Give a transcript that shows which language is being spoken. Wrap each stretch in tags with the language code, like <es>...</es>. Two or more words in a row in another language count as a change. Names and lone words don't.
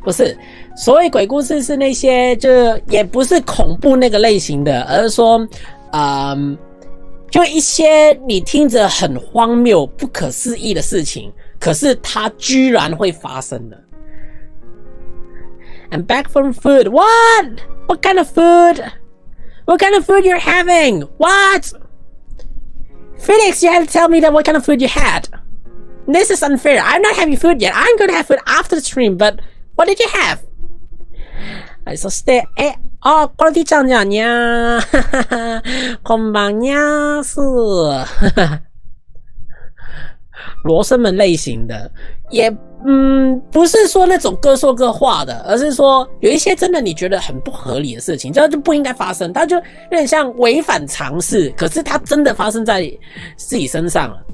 <zh>不是，所谓鬼故事是那些就也不是恐怖那个类型的，而是说就一些你听着很荒谬不可思议的事情，可是它居然会发生的。</zh> <en>I'm back from food. What? What kind of food? What kind of food you're having? What? Felix, you have to tell me that what kind of food you had.This is unfair. I'm not having food yet. I'm going to have food after the stream, but what did you have?</en> <ja>そして、 哦，こんにちは呀，哈哈哈，</ja> <zh>こんばん呀是，罗生门类型的，也不是说那种各说各话的，而是说有一些真的你觉得很不合理的事情，这就不应该发生，它就有点像违反常识，可是它真的发生在自己身上了。</zh>